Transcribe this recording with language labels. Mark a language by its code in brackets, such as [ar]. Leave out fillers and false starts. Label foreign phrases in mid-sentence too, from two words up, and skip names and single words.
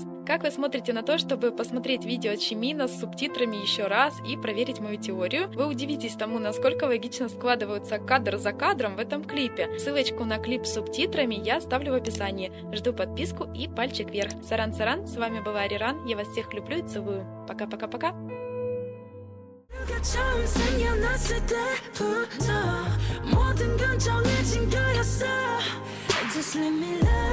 [ru] Как вы смотрите на то, чтобы посмотреть видео Чимина с субтитрами еще раз и проверить мою теорию? Вы удивитесь тому, насколько логично складываются кадр за кадром в этом клипе. Ссылочку на клип с субтитрами я оставлю в описании. Жду подписку и пальчик вверх. Саран-саран, с вами была Ариран, я вас всех люблю и целую. Пока-пока-пока. [ko] 처음 생겨났을 때부터 모든 건 정해진 거였어. [en] Just let me